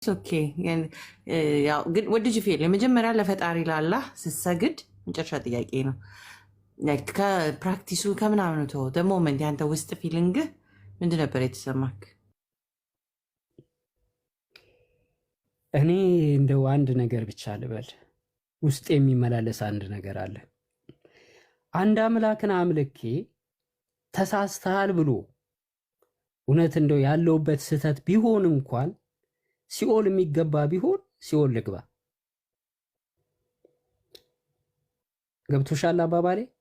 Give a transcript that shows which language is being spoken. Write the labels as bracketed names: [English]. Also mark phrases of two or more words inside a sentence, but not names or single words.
[Amharic] ኦኬ ያው ግን [English] what did you feel [Amharic] የመጀመሪያ ለፈጣሪ ላላህ ስትሰግድ መጨረሻ ጥያቄ ነው ከፕራክቲሱ ከምናምኑ ተው [English] the moment [Amharic] ያንተ ውስጥ ፊሊንግ ምንድን ነበር የተሰማክ? እኔ እንደው አንድ ነገር ብቻ ልበል፣ ውስጥ የሚመላለስ አንድ ነገር አለ። አንድ አምላክን አምልኬ ተሳስተሃል ብሎ እውነት እንደው ያለውበት ስህተት ቢሆን እንኳን ሲኦል የሚገባ ቢሆን ሲኦል ልግባ። ገብቶሻል አባባሌ?